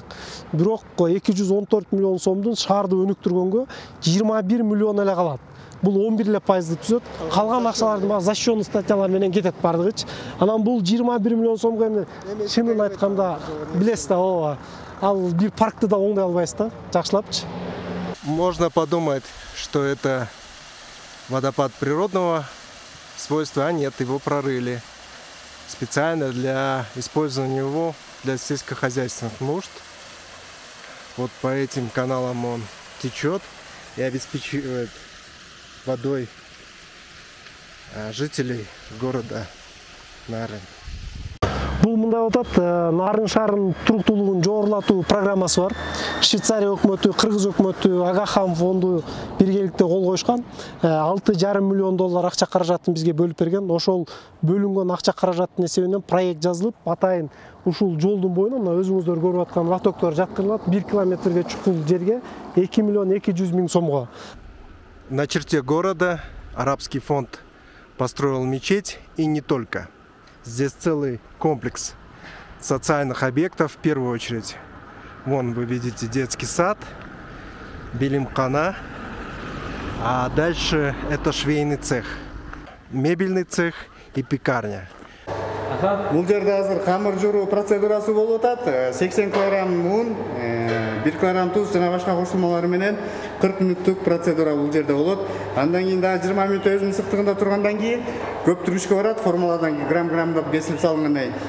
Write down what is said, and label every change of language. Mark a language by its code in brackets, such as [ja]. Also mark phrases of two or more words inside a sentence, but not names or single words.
[ky] Бирок 214 миллион сомдун шаарды өнүктүргөнгө 21 миллион эле калат. Бул 11% түзөт. Калган акчалардын защищенный статьялар менен кетет бардыгычы. Анан бул 21 миллион сомго эми чынын айтканда билесиз да, ооба. Ал бир паркты да оңдой албайсыз да, жакшылапчы. [ru] Можно подумать, что это водопад природного свойства, а нет, его прорыли специально для использования его для сельскохозяйственных нужд. Вот по этим каналам он течет и обеспечивает водой жителей города Нарын. [ky] Бул мындай атат, Нарын шаарынын туруктуулугун жогорулатуу программасы бар. Швейцария өкмөтү, Кыргыз өкмөтү, Агахам фонду биргеликте кол коюшкан. 6,5 миллион доллар акча каражатын бизге бөлүп берген. Ошол бөлүнгөн акча каражаттын эсебинен проект жазылып, атайын ушул жолдун боюна, мына өзүңүздөр көрүп аткан лотоктор жаткырылат. 1 километрге чукул жерге 2 миллион 200 миң сомго. [ru] На черте города арабский фонд построил мечеть, и не только. Здесь целый комплекс социальных объектов в первую очередь. Вон вы видите детский сад, Билимкана, а дальше это швейный цех, мебельный цех и пекарня. [ky] Бул жерде азыр камыр журуу процедурасы болуп атат. 80 килограмм un, 1 килограмм туз жана башка кошулмалар менен 40 мүнөттүк процедура бул жерде болот. Андан кийин дагы 20 мүнөт өзүнүн ысыктыгында тургандан кийин көптүргүчкө барат, формуладан кийин грамм-граммдап кесилип салынгандан кийин.